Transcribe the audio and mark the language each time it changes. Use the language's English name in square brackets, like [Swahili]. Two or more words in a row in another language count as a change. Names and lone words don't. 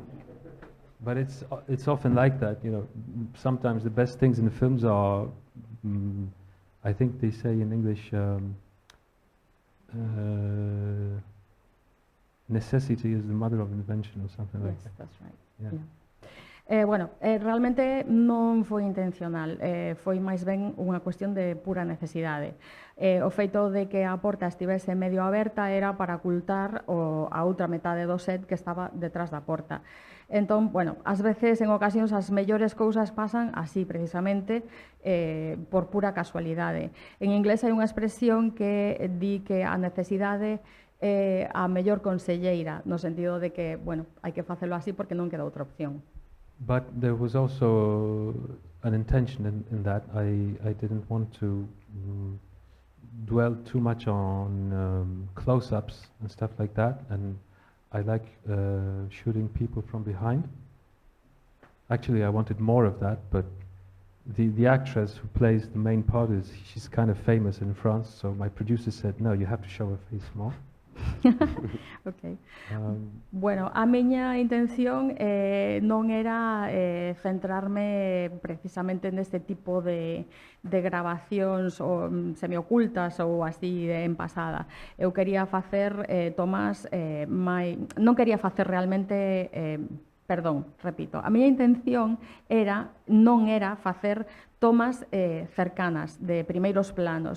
[English] But it's often like that, you know. Sometimes the best things in the films are, I think they say in English, necessity is the mother of invention or something like yes, that. that's right. Yeah. [Galician] Bueno, realmente non foi intencional, foi máis ben unha cuestión de pura necesidade. O feito de que a porta estivese medio aberta era para ocultar a outra metade do set que estaba detrás da porta. Entón, bueno, ás veces, en ocasións, as mellores cousas pasan así, precisamente, por pura casualidade. En inglés hai unha expresión que di que a necesidade é a mellor conselleira, no sentido de que, bueno, hai que facelo así porque non queda outra opción. [English] But there was also an intention in that. I didn't want to dwell too much on close-ups and stuff like that, and I like shooting people from behind. Actually, I wanted more of that, but the actress who plays the main part she's kind of famous in France, so my producer said, no, you have to show her face more. Okay. [Galician] Bueno, a miña intención non era centrarme precisamente neste tipo de grabacións semiocultas ou así en pasada. Eu quería facer tomas non quería facer realmente perdón, repito, a miña intención non era facer tomas cercanas de primeiros planos.